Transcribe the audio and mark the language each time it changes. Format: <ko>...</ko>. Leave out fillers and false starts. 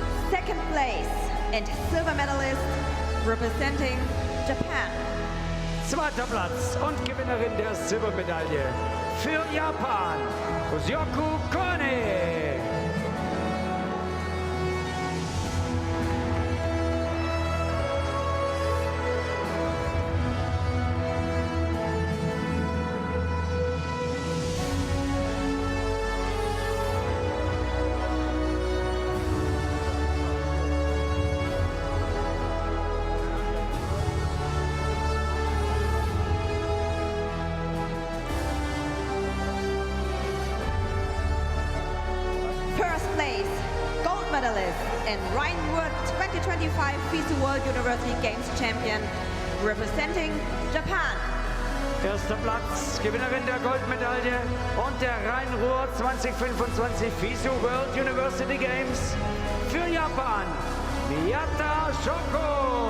<en>Second place and silver medalist representing Japan.</en> <de>Zweiter Platz und Gewinnerin der Silbermedaille für Japan, Ushioku Kohane.</de> <en>First place, gold medalist and Rhine-Ruhr 2025 FISU World University Games Champion representing Japan.</en> <de>Erster Platz, Gewinnerin der Goldmedaille und der Rhine-Ruhr 2025 FISU World University Games für Japan, Miyata Shoko.</de>